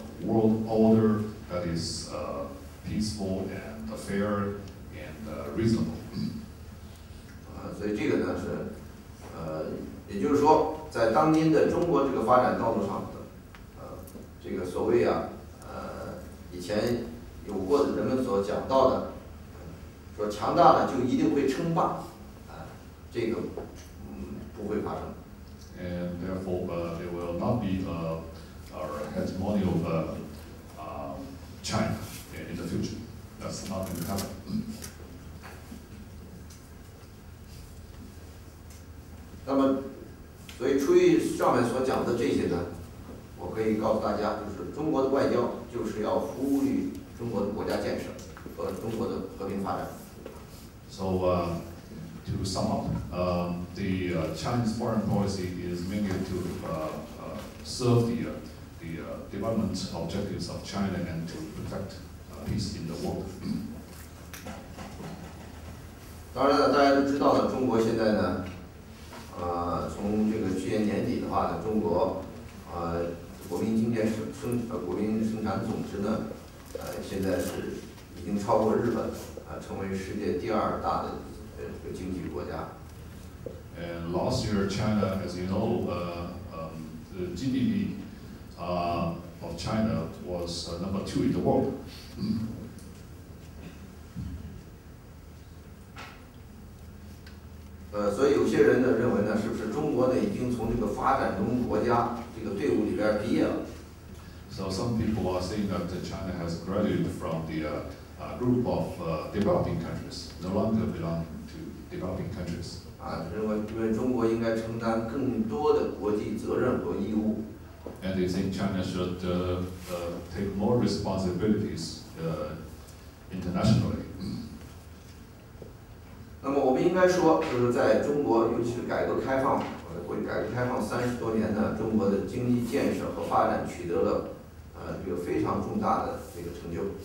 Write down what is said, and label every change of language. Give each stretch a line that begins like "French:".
English: world order that is peaceful and fair and reasonable.
Chinese: 所以这个呢是，也就是说，在当今的中国这个发展道路上的，这个所谓以前有过的人们所讲到的，说强大的就一定会称霸，这个不会发生。
English: And therefore, there will not be a hegemony of China in the future. That's not going to happen.
Chinese: 那么，所以出于上面所讲的这些呢，我可以告诉大家，就是中国的外交就是要服务于中国的国家建设和中国的和平发展。
English: So, to sum up, the Chinese foreign policy is mainly to serve the development objectives of China and to protect peace in the world.
Chinese: 当然了，大家都知道呢，中国现在呢，从这个去年年底的话呢，中国国民生产总值呢，现在是已经超过日本，成为世界第2大的这个经济国家。
English: And last year, China, as you know, the GDP of China was number 2 in the world.
Chinese: 所以有些人呢认为呢，是不是中国呢已经从这个发展中国家这个队伍里边毕业了？
English: So some people are saying that China has graduated from the group of developing countries, no longer belong to developing countries.
Chinese: 认为中国应该承担更多的国际责任和义务。
English: And they think China should take more responsibilities internationally.
Chinese: 那么我们应该说，就是在中国，尤其是改革开放30多年呢，中国的经济建设和发展取得了这个非常重大的这个成就。